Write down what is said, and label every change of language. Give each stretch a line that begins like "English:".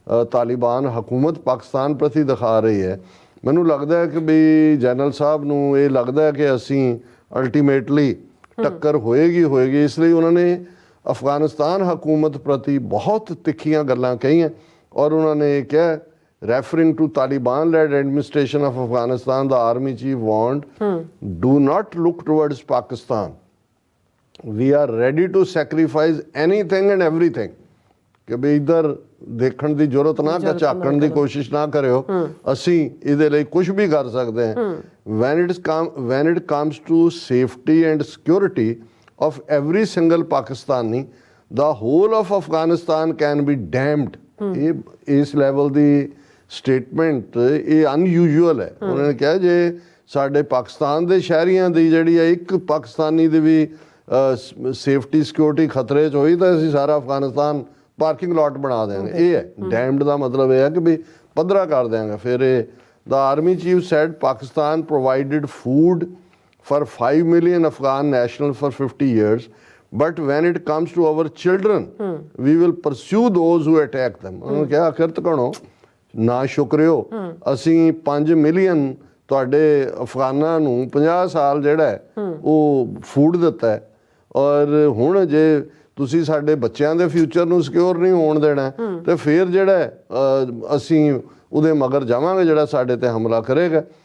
Punjabi: ਤਾਲਿਬਾਨ ਹਕੂਮਤ ਪਾਕਿਸਤਾਨ ਪ੍ਰਤੀ ਦਿਖਾ ਰਹੀ ਹੈ ਮੈਨੂੰ ਲੱਗਦਾ ਹੈ ਕਿ ਵੀ ਜਨਰਲ ਸਾਹਿਬ ਨੂੰ ਇਹ ਲੱਗਦਾ ਹੈ ਕਿ ਅਸੀਂ ਅਲਟੀਮੇਟਲੀ ਟੱਕਰ ਹੋਏਗੀ ਇਸ ਲਈ ਉਹਨਾਂ ਨੇ ਅਫਗਾਨਿਸਤਾਨ ਹਕੂਮਤ ਪ੍ਰਤੀ ਬਹੁਤ ਤਿੱਖੀਆਂ ਗੱਲਾਂ ਕਹੀਆਂ ਔਰ ਉਹਨਾਂ ਨੇ ਕਿਹਾ
English: referring to Taliban-led administration of Afghanistan, the army chief warned, do not look towards Pakistan. We are ready to sacrifice anything and everything.
Punjabi: ਕਿ ਵੀ ਇੱਧਰ ਦੇਖਣ ਦੀ ਜ਼ਰੂਰਤ ਨਾ ਝਾਕਣ ਦੀ ਕੋਸ਼ਿਸ਼ ਨਾ ਕਰਿਓ, ਅਸੀਂ ਇਹਦੇ ਲਈ ਕੁਝ ਵੀ ਕਰ ਸਕਦੇ ਹਾਂ।
English: when it comes to safety and security of every single Pakistani, the whole of Afghanistan can be damned।
Punjabi: ਇਹ ਇਸ ਲੈਵਲ ਦੀ ਸਟੇਟਮੈਂਟ ਇਹ ਅਨਯੂਜੂਅਲ ਹੈ। ਉਹਨਾਂ ਨੇ ਕਿਹਾ ਜੇ ਸਾਡੇ ਪਾਕਿਸਤਾਨ ਦੇ ਸ਼ਹਿਰੀਆਂ ਦੀ ਜਿਹੜੀ ਹੈ ਇੱਕ ਪਾਕਿਸਤਾਨੀ ਦੀ ਵੀ ਸੇਫਟੀ ਸਿਕਿਉਰਿਟੀ ਖਤਰੇ 'ਚ ਹੋਈ ਤਾਂ ਅਸੀਂ ਸਾਰਾ ਅਫਗਾਨਿਸਤਾਨ ਪਾਰਕਿੰਗ ਲਾਟ ਬਣਾ ਦਿਆਂਗੇ। ਇਹ ਹੈ ਡੈਮਡ ਦਾ ਮਤਲਬ ਇਹ ਹੈ ਕਿ ਵੀ ਪੱਧਰਾ ਕਰ ਦਿਆਂਗੇ। ਫਿਰ ਇਹ
English: The army chief said Pakistan provided food for 5 million Afghan nationals for 50 years, but when it comes to our children, we will pursue those who attack them।
Punjabi: ਉਹਨੂੰ ਕਿਹਾ ਅਖਰ ਤਕਣੋ ਨਾ ਸ਼ੁਕਰਿਓ, ਅਸੀਂ 5 ਮਿਲੀਅਨ ਤੁਹਾਡੇ ਅਫਗਾਨਾਂ ਨੂੰ 50 ਸਾਲ ਜਿਹੜਾ ਹੈ ਉਹ ਫੂਡ ਦਿੱਤਾ ਹੈ, ਔਰ ਹੁਣ ਜੇ ਤੁਸੀਂ ਸਾਡੇ ਬੱਚਿਆਂ ਦੇ ਫਿਊਚਰ ਨੂੰ ਸਿਕਿਉਰ ਨਹੀਂ ਹੋਣ ਦੇਣਾ ਤੇ ਫਿਰ ਜਿਹੜਾ ਅਸੀਂ ਉਹਦੇ ਮਗਰ ਜਾਵਾਂਗੇ ਜਿਹੜਾ ਸਾਡੇ ਤੇ ਹਮਲਾ ਕਰੇਗਾ।